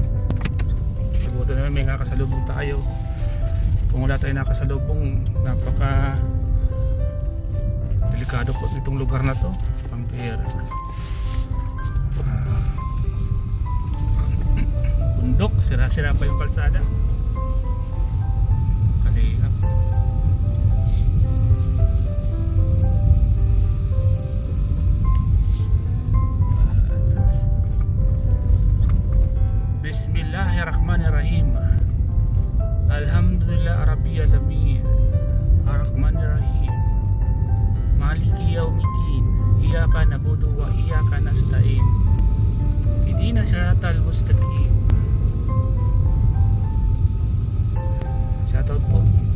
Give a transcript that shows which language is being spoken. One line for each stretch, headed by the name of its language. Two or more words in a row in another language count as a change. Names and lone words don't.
Filipino: Siguro na may nakasalubong tayo. Kung wala tayong nakasalubong, napaka delikado po itong lugar na to. Pampir. Bundok, sira-sira pa yung kalsada. Kalingap.
Arabic: بسم الله الرحمن الرحيم. الحمد لله رب العالمين. الرحمن الرحيم مالك يوم الدين. إياك نعبد وإياك نستعين اهدنا الصراط المستقيم.
Filipino: Shoutout po.